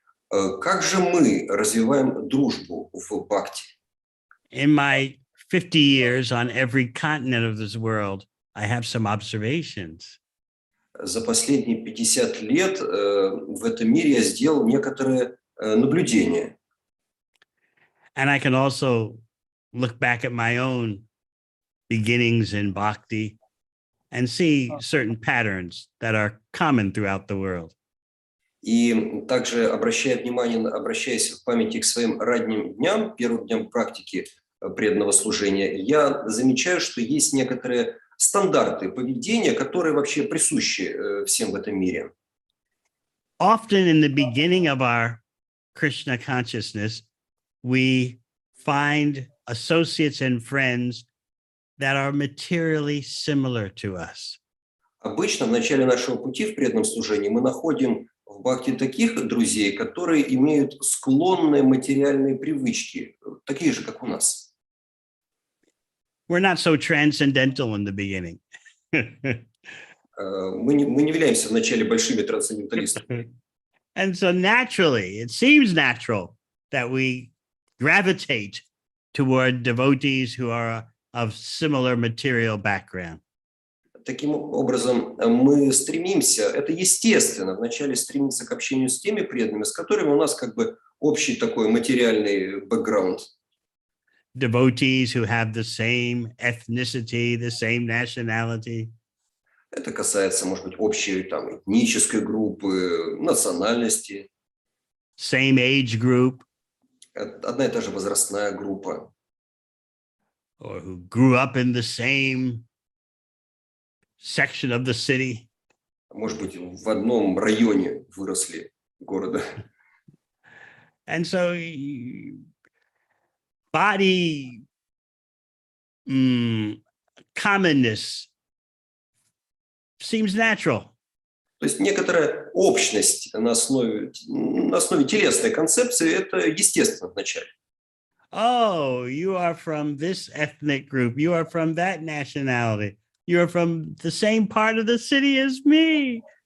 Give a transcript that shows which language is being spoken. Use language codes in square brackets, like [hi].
[ru] Как же мы развиваем дружбу в бхакти? [en] In my 50 years on every continent of this world, I have some observations. [ru] За последние 50 лет в этом мире я сделал некоторые наблюдения. [en] And I can also look back at my own beginnings in bhakti and see certain patterns that are common throughout the world. [ru] И также, обращаясь в памяти к своим ранним дням, первым дням практики преданного служения, я замечаю, что есть некоторые стандарты поведения, которые вообще присущи всем в этом мире. [en] Often in the beginning of our Krishna consciousness, we find associates and friends that are materially similar to us. [ru] Обычно в начале нашего пути в преданном служении мы находим в бхакти таких друзей, которые имеют склонные материальные привычки, такие же, как у нас. [en] We're not so transcendental in the beginning. [ru] Мы не являемся вначале большими трансценденталистами. [en] And so naturally, it seems natural that we gravitate toward devotees who are of similar material background. [ru] Таким образом, мы стремимся, это естественно, вначале стремиться к общению с теми преданными, с которыми у нас как бы общий такой материальный бэкграунд. [en] Devotees who have the same ethnicity, the same nationality. [ru] Это касается, может быть, общей там этнической группы, национальности. [en] Same age group. [ru] Одна и та же возрастная группа. [en] Or who grew up in the same section of the city. [ru] Может быть, в одном районе выросли города. [en] And so body commonness seems natural. [ru] То есть некоторая общность на основе телесной концепции, это естественно вначале. [en] Oh, you are from this ethnic group. You are from that nationality. You are from the same part of the city as me.